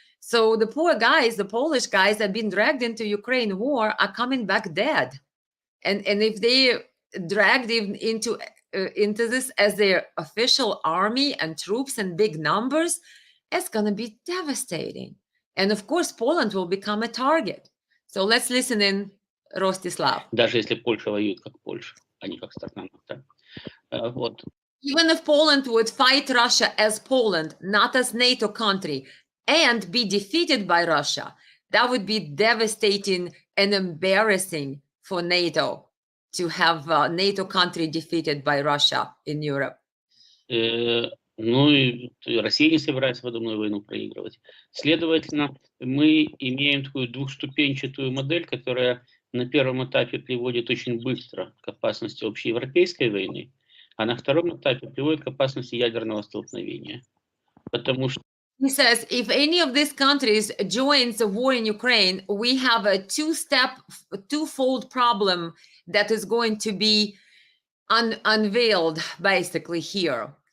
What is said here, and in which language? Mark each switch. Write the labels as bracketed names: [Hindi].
[English] So the poor guys, the Polish guys that have been dragged into Ukraine war are coming back dead. And if they dragged into this as their official army and troops in big numbers, it's going to be devastating. And of course, Poland will become a target. So let's listen in, Rostislav. [Russian] Даже если Польша воюет как Польша, а не как страна НАТО. Вот. [English] Even if Poland would fight Russia as Poland, not as NATO country, and be defeated by Russia, that would be devastating and embarrassing for NATO to have a NATO country defeated by Russia in Europe. [Russian] Ну и Россия не собирается подобную войну проигрывать. Следовательно, мы имеем такую двухступенчатую модель, которая на первом этапе приводит очень быстро к опасности общеевропейской войны, а на втором этапе приводит к опасности ядерного столкновения. Потому что [English] He says, if any of these countries joins the war in Ukraine, we have a twofold problem that is going to be unveiled basically here.